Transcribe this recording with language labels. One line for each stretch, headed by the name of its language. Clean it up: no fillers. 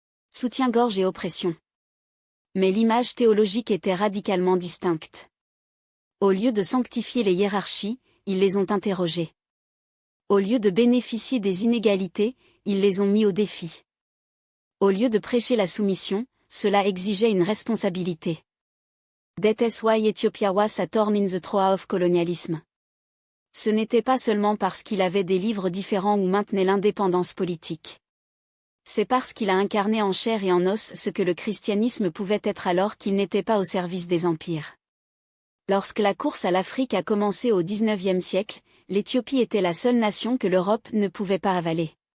French: Soutien-gorge et oppression. Mais l'image théologique était radicalement distincte. Au lieu de sanctifier les hiérarchies, ils les ont interrogées. Au lieu de bénéficier des inégalités, ils les ont mis au défi. Au lieu de prêcher la soumission, cela exigeait une responsabilité.
English: That is why Ethiopia was a thorn in the throat of colonialism.
French: Ce n'était pas seulement parce qu'il avait des livres différents ou maintenait l'indépendance politique. C'est parce qu'il a incarné en chair et en os ce que le christianisme pouvait être alors qu'il n'était pas au service des empires. Lorsque la course à l'Afrique a commencé au XIXe siècle, l'Éthiopie était la seule nation que l'Europe ne pouvait pas avaler.